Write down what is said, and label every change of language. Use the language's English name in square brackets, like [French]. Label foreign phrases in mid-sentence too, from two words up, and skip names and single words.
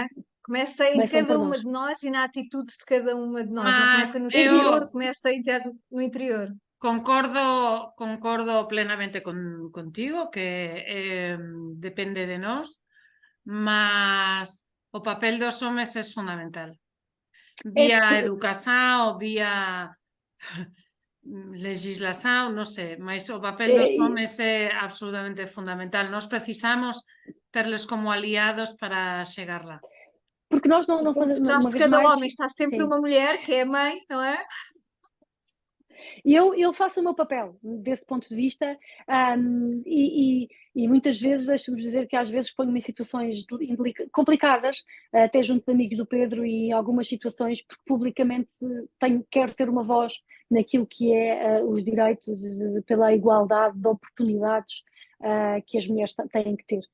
[Portuguese] é? Começa em começam cada por uma nós. de nós e na atitude de cada uma de nós. Não começa Mas no eu exterior, começa no interior. [Galician] concordo plenamente contigo que depende de nós, mas o papel dos homes é fundamental. Vía educación, vía legislación, non sei, mas o papel dos homes é absolutamente fundamental. Nós precisamos terles como aliados para chegar lá. [Portuguese] Porque nós não Por fazemos, trás uma de vez cada mais, homem está sempre sim. uma mulher, que é a mãe, não é? E eu faço o meu papel desse ponto de vista e muitas vezes, deixe-me dizer que às vezes ponho-me em situações complicadas, até junto de amigos do Pedro e algumas situações, porque publicamente quero ter uma voz naquilo que é os direitos pela igualdade de oportunidades que as mulheres têm que ter.